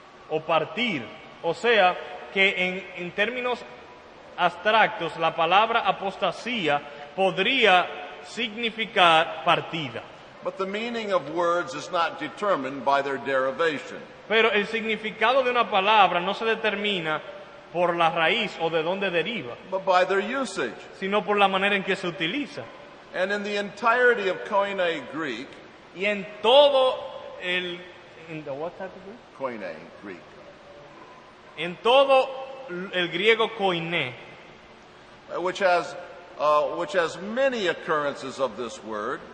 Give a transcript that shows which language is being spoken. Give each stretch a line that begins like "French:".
Spanish: O partir. O sea, que en términos abstractos la palabra apostasía podría significar partida.
English: But the meaning of words is not determined by their derivation.
Spanish: Pero el significado de una palabra no se determina por la raíz o de dónde deriva,
English: But by their usage.
Spanish: sino por la manera en que se utiliza.
English: And in the entirety of Koine Greek,
Spanish: Y en todo el...
English: in the what type of Greek? Koine Greek,
Spanish: En todo el griego koiné,
English: which has many occurrences of this word,